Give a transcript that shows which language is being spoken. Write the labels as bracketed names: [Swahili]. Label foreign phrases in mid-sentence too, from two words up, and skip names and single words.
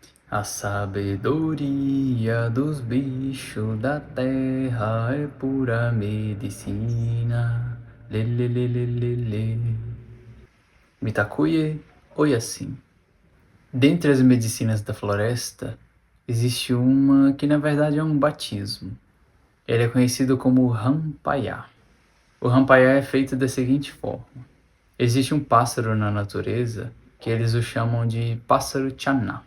[Portuguese] A sabedoria dos bichos da terra é pura medicina. Lê, lê, lê, lê, lê, lê. [Lakota] Mitakuye Oyasin. [Portuguese] Dentre as medicinas da floresta, existe uma que na verdade é um batismo. Ele é conhecido como Rampayá. O Rampayá é feito da seguinte forma. Existe um pássaro na natureza que eles o chamam de pássaro Chaná.